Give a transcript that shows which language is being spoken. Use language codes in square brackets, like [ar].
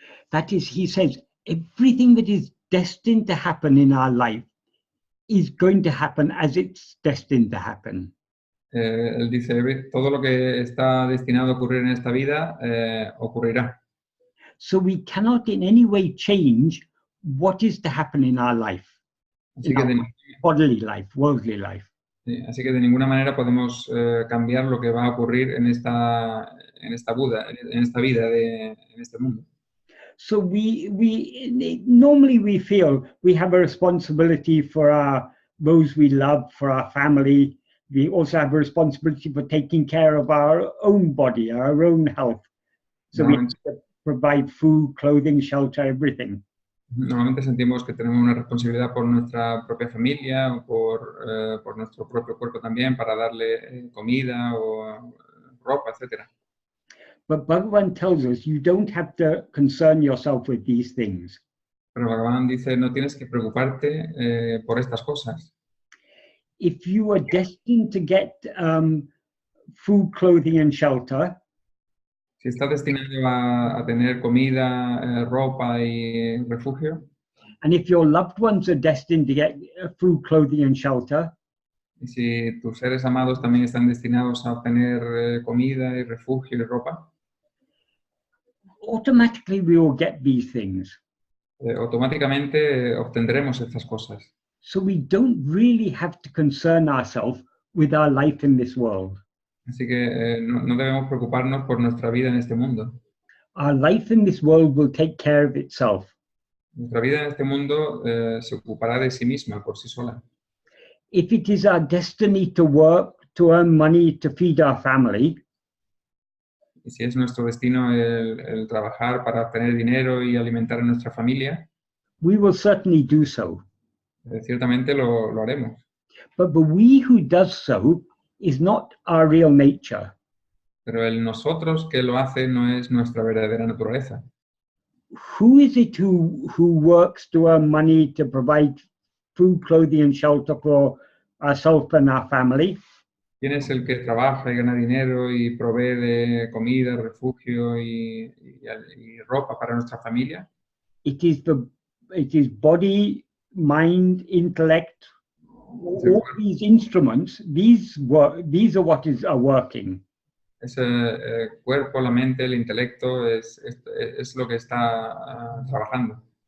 [en] That is, he says, everything that is destined to happen in our life is going to happen as it's destined to happen. [es] Él dice, todo lo que está destinado a ocurrir en esta vida ocurrirá. [en] So we cannot in any way change what is to happen in our life, [es] Así [en] in [es] que, [en] our bodily life, worldly life. [es] así que de ninguna manera podemos cambiar lo que va a ocurrir en esta vida, en este mundo. [en] So normally we feel we have a responsibility for those we love, for our family. We also have a responsibility for taking care of our own body, our own health. So we have to provide food, clothing, shelter, everything. [es] Normalmente sentimos que tenemos una responsabilidad por nuestra propia familia o por nuestro propio cuerpo también para darle comida o ropa, etc. [en] But Bhagavan tells us you don't have to concern yourself with these things. [es] Pero Bhagavan dice, no tienes que preocuparte por estas cosas. [en] If you are destined to get food, clothing, and shelter, [es] si estás destinado a tener comida, ropa y refugio, [en] and if your loved ones are destined to get food, clothing, and shelter, [es] y si tus seres amados también están destinados a obtener comida y refugio y ropa, [en] automatically we will get these things. [es] Automáticamente obtendremos estas cosas. [en] So we don't really have to concern ourselves with our life in this world. [es] Así que no debemos preocuparnos por nuestra vida en este mundo. [en] Our life in this world will take care of itself. [es] Nuestra vida en este mundo se ocupará de sí misma, por sí sola. [en] If it is our destiny to work, to earn money, to feed our family, [es] y si es nuestro destino el trabajar para obtener dinero y alimentar a nuestra familia, [en] we will certainly do so. [es] Ciertamente lo haremos. [en] But the we who does so is not our real nature. [es] Pero el nosotros que lo hace no es nuestra verdadera naturaleza. [en] Who is it who works to earn money to provide food, clothing, and shelter for ourselves and our family? [es] ¿Quién es el que trabaja y gana dinero y provee de comida, refugio y ropa para nuestra familia? [en] It is body, mind, intellect. All these instruments, these are what are working. [es] Ese cuerpo, la mente, el intelecto es lo que está trabajando.